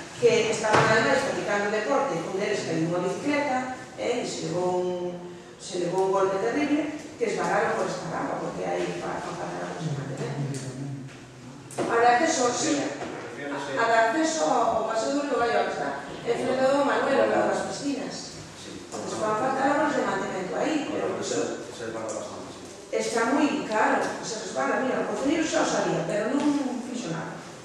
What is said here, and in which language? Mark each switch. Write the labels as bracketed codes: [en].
[gl] que estaban ademais practicando deporte, un deles que hai unha bicicleta e se levou un golpe terrible, que esbarraron por esta rampa, porque hai fan falta labores de mantemento. A de acceso, sí, a de acceso ao paseo do Río Gallo, que está enfrente do Manuel, ao lado das piscinas. Pues van a faltar labores de mantemento aí, pero [es] Se resbala bastante, sí. [gl] está moi caro, [es] se resbala, [gl] mira, o concelleiro xa o sabía, pero non fixo nada.